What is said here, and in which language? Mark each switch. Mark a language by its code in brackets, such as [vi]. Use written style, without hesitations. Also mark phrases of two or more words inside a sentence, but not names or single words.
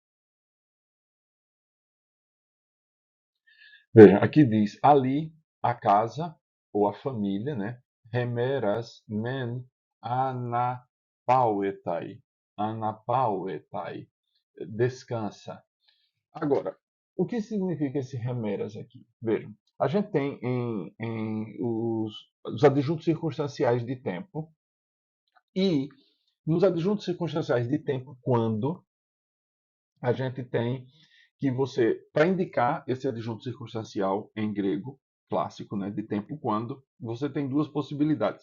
[pt] Veja, aqui diz ali a casa ou a família, né? [el] ἡμέρας μὲν ἀναπαύεται. ἀναπαύεται. [pt] Descansa. Agora, o que significa esse remeras aqui? Vejam, a gente tem em os adjuntos circunstanciais de tempo e nos adjuntos circunstanciais de tempo quando a gente tem que você, para indicar esse adjunto circunstancial em grego clássico, né, de tempo quando, você tem duas possibilidades.